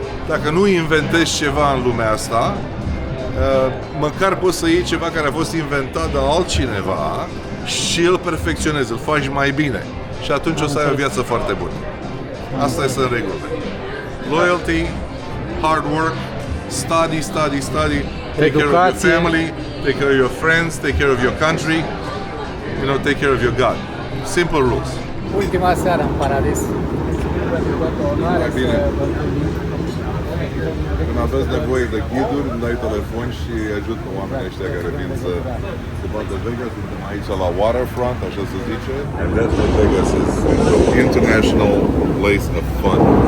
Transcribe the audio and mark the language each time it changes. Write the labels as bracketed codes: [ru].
[ro] Dacă nu inventezi ceva în lumea asta, măcar poți să iei ceva care a fost inventat de altcineva și îl perfecționezi, îl faci mai bine. Și atunci o să ai o viață foarte bună. Asta este în regulă. [en] Loyalty, hard work, study. Take care of your family, take care of your friends, take care of your country, take care of your God. Simple rules. [ro] Ultima seară în paradis. Mai bine. Când aveți nevoie de ghiduri, îmi dai telefon și ajut pe oamenii ăștia care vin să vadă Vegas. Suntem aici la waterfront, așa se zice. [en] And that's what Vegas is. It's an international place of fun.